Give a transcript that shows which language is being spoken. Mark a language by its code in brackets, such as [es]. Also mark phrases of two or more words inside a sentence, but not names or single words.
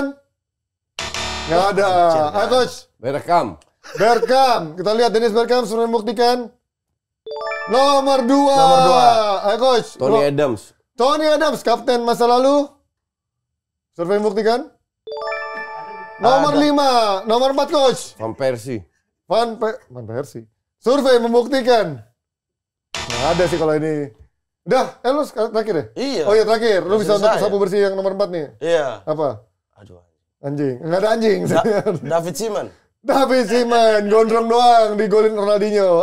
[id] Nggak ada. Ayo coach. Berekam. Bergkamp. Kita lihat Dennis Bergkamp survei membuktikan. Nomor 2. Nomor 2. Ayo coach. Tony Adams. Tony Adams, kapten masa lalu. Survei membuktikan. Nomor 5. Nomor 4 coach. Van Persie. Van Persie. Survei membuktikan. Nggak ada sih kalau ini. Udah, lu terakhir ya? Iya. Oh iya terakhir. Lu Udah bisa untuk selesai sapu bersih yang nomor 4 nih. Iya. Apa? Aduh. Anjing. Nggak ada anjing. David Seaman. David Seaman, gondrong doang digolin Ronaldinho.